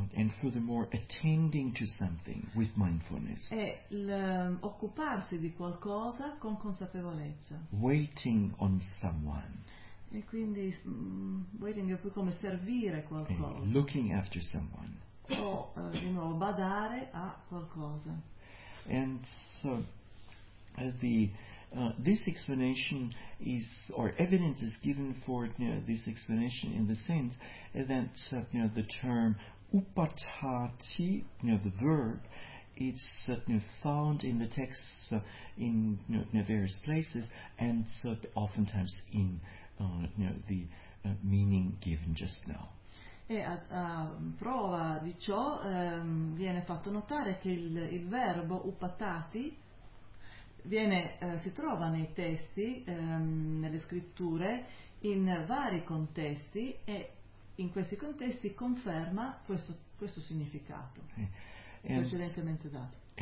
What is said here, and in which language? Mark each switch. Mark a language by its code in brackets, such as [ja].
[en] And furthermore, attending to something with mindfulness. [it] E occuparsi di qualcosa con consapevolezza. [en] Waiting on someone. [it] E quindi waiting è più come servire qualcosa. [en] And looking after someone. [it] O di nuovo badare a qualcosa. [en] And so this explanation is, or evidence is given for this explanation in the sense that the term upatthati, the verb, is found in the texts in various places, and oftentimes in the meaning given just now. [it] E a prova di ciò viene fatto notare che il verbo upatthati si trova nei testi, nelle scritture, in vari contesti, e in questi contesti conferma questo significato precedentemente dato.